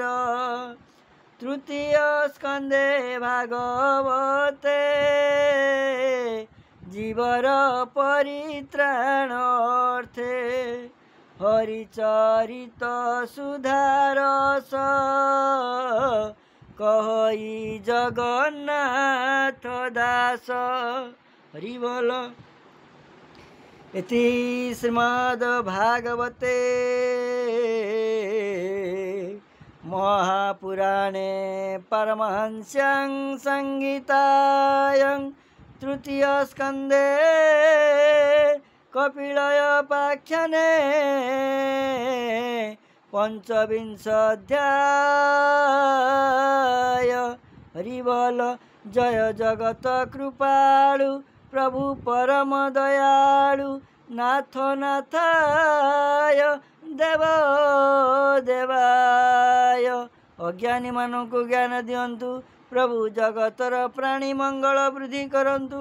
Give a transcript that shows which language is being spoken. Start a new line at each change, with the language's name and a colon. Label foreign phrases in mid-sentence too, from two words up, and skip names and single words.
Odia: ତୃତୀୟ ସ୍କନ୍ଧେ ଭାଗବତେ ଜୀବର ପରିତ୍ରାଣ ଅର୍ଥେ। ହରିଚରିତ ସୁଧାରସ କହଇ ଜଗନ୍ନାଥ ଦାସ। ହରି ବୋଲ।
Sanskrit: इति श्रीमद्भागवते महापुराणे परमहंस्यां संहितायां तृतीयस्कन्धे कपिलयोपाख्याने पंचविंशोऽध्याय। हरि बोल। जय जगत कृपालु प्रभु परम दयालु नाथ नाथाय देव देवाय।
Odia: ଅଜ୍ଞାନୀ ମାନକୁ ଜ୍ଞାନ ଦିଅନ୍ତୁ ପ୍ରଭୁ ଜଗତର ପ୍ରାଣୀ ମଙ୍ଗଳ ବୃଦ୍ଧି କରନ୍ତୁ।